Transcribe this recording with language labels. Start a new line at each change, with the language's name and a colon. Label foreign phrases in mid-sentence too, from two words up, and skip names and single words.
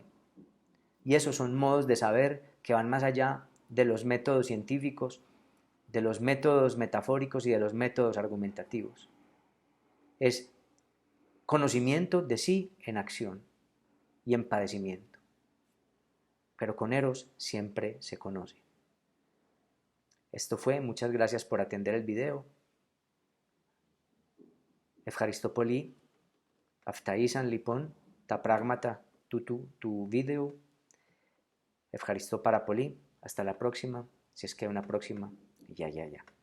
Spanish: Y esos son modos de saber que van más allá de los métodos científicos, de los métodos metafóricos y de los métodos argumentativos. Es conocimiento de sí en acción y en padecimiento. Pero con Eros siempre se conoce. Esto fue, muchas gracias por atender el video.
Greek: Ευχαριστώ Αυτά ήσαν λοιπόν τα πράγματα του βίντεο. Ευχαριστώ πάρα πολύ.
Spanish: Hasta la próxima. Si es que una próxima. Ya.